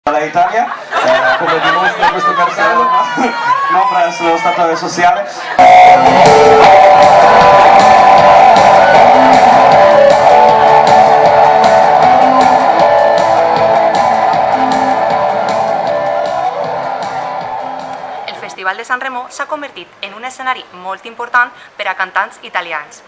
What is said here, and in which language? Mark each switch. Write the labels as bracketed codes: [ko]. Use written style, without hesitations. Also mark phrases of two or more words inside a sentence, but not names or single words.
[it] dall'Italia, come dimostra questo cartello, non presso lo Stato sociale. [ca] El Festival de Sant Remo s'ha convertit en un escenari molt important per a cantants italians.